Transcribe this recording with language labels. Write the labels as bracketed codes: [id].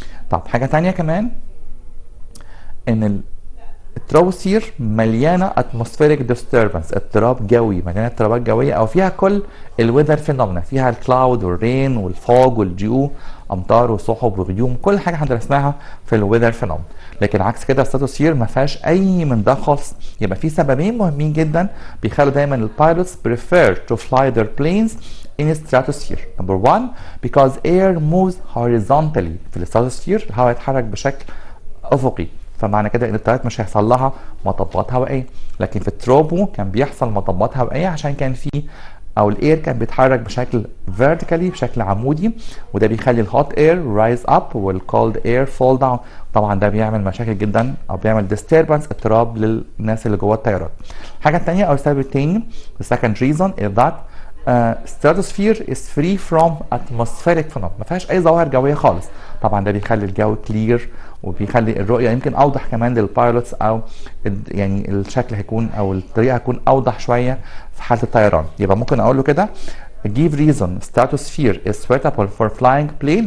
[ar] طب حاجه تانية كمان ان التروبوسفير مليانه اتموسفيريك ديستربنس، اضطراب جوي، مليانه اضطرابات جويه او فيها كل الويذر فينومينا، فيها الكلاود والرين والفوج والجيو، امطار وسحب وغيوم، كل حاجه احنا درسناها في الويذر فينومينا. لكن عكس كده الستراتوسفير ما فيهاش اي من ده خالص. يبقى في سببين مهمين جدا بيخلوا دايما البايلوتس [en] prefer to fly their planes in stratosphere. Number one because air moves horizontally. [ar] في الستراتوسفير الهواء يتحرك بشكل افقي، فمعنى كده ان الطيارات مش هيحصل لها مطبات هوائيه. لكن في التروبو كان بيحصل مطبات هوائيه عشان كان في او الاير كان بيتحرك بشكل فيرتيكالي بشكل عمودي، وده بيخلي الهوت اير رايز اب والكولد اير فول داون. طبعا ده بيعمل مشاكل جدا او بيعمل ديستربنس اضطراب للناس اللي جوه الطيارات. الحاجه الثانيه او السبب الثاني [en] the second reason is that stratosphere is free from atmospheric phenomena. [ar] ما فيهاش اي ظواهر جويه خالص. طبعا ده بيخلي الجو كلير وبيخلي الرؤيه يمكن اوضح كمان للبايلوتس، او يعني الشكل هيكون او الطريقه هتكون اوضح شويه في حاله الطيران. يبقى ممكن اقول له كده [en] give reason stratosphere is suitable for flying plane.